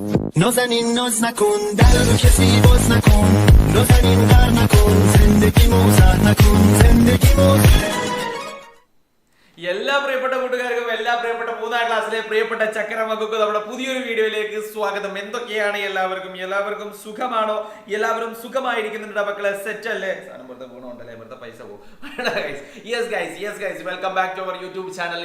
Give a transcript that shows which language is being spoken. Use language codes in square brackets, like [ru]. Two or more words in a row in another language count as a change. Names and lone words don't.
[fa] نازنین ناز نکن در رو کسی باز نکن نازنین غر نکن زندگی موزه نکن زندگی موزه [ml] എല്ലാ പ്രിയപ്പെട്ട കൂട്ടുകാർക്കും എല്ലാ പ്രിയപ്പെട്ട മൂന്നാം ക്ലാസ്സിലെ പ്രിയപ്പെട്ട ചക്കരമക്കൾക്കും നമ്മുടെ പുതിയൊരു വീഡിയോയിലേക്ക് സ്വാഗതം. എന്തൊക്കെയാണ് എല്ലാവർക്കും സുഖമാണോ? എല്ലാവരും സുഖമായിരിക്കുന്നുണ്ട് മക്കളെ? സെറ്റ് അല്ലേ? സാധനം വെറുതെ ഗുണമുണ്ടല്ലേ, വെറുതെ പൈസ പോകും. [en] yes guys welcome back to our YouTube channel.